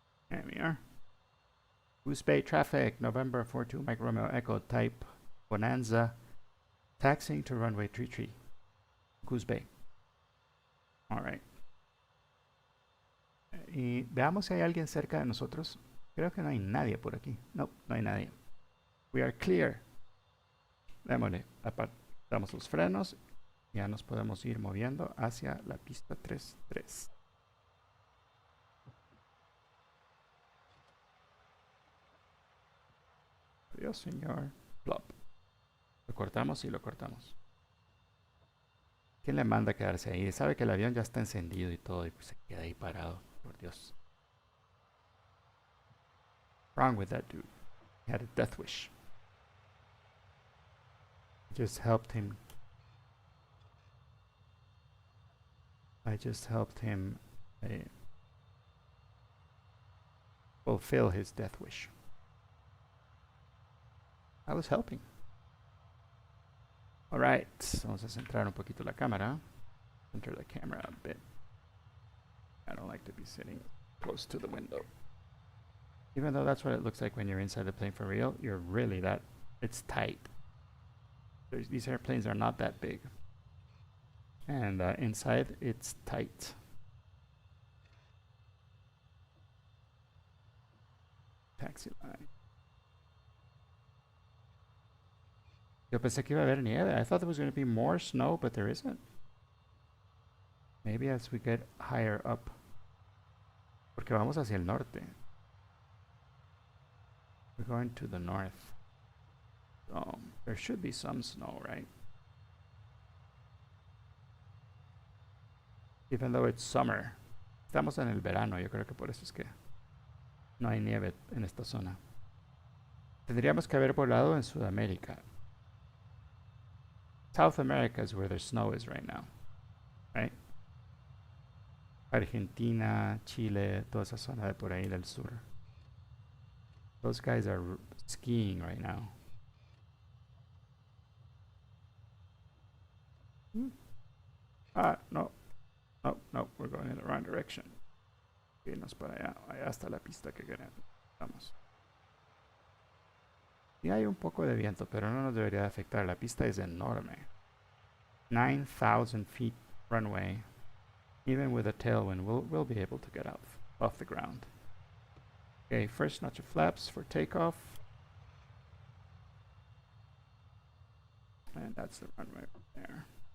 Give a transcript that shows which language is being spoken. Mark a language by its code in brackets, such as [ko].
[en] There we are. Goose Bay traffic, November 42 Mike Romeo Echo type Bonanza. Taxiing to runway 33, Goose Bay. Alright. [es] Y veamos si hay alguien cerca de nosotros. Creo que no hay nadie por aquí. No, no hay nadie. [en] We are clear. [es] Démosle. Damos los frenos. Ya nos podemos ir moviendo hacia la pista 33. Dios, señor. Plop. Lo cortamos y lo cortamos. ¿Quién le manda a quedarse ahí? Sabe que el avión ya está encendido y todo y pues se queda ahí parado. Por Dios. [en] Wrong with that dude. He had a death wish. Just helped him. I just helped him fulfill his death wish. I was helping. [es] Alright, vamos a centrar un poquito la cámara. [en] Center the camera a bit. I don't like to be sitting close to the window. Even though that's what it looks like when you're inside the plane for real, you're really that, it's tight. These airplanes are not that big. And inside, it's tight. Taxi line. [es] Yo pensé que iba a haber nieve. [en] I thought there was going to be more snow, but there isn't. Maybe as we get higher up. [es] Porque vamos hacia el norte. [en] We're going to the north. So there should be some snow, right? Even though it's summer. [es] Estamos en el verano, yo creo que por eso es que no hay nieve en esta zona. Tendríamos que haber volado en Sudamérica. [en] South America is where the snow is right now, right? [es] Argentina, Chile, toda esa zona de por ahí del sur. [en] Those guys are skiing right now. No. No, no, we're going in the wrong direction. [es] Irnos para allá. Allá está la pista que queremos. Vamos. Y hay un poco de viento, pero no nos debería afectar. La pista es enorme. 9,000 [en] feet runway. Even with a tailwind, we'll be able to get out off the ground. Okay, first notch of flaps for takeoff. And that's the runway right there.